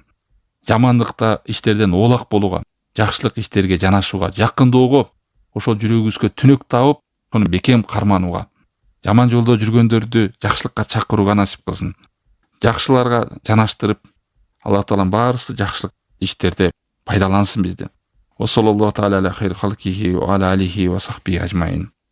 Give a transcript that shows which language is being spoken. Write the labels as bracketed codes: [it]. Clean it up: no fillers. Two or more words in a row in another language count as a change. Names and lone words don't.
[ky] Жамандыкта иштерден оолак болууга, жакшылык иштерге жанашууга, жакындоого, ошол жүрөгүбүзгө түнөк табып, ошону бекем карманууга, жаман жолдо жүргөндөрдү жакшылыкка чакырууга насип кылсын. Жакшыларга жанаштырып, Аллах таалам баарысы жакшылык иштерде пайдалансын бизди. [ar] وصلى الله تعالى على خير خلقه وعلى آله وصحبه أجمعين.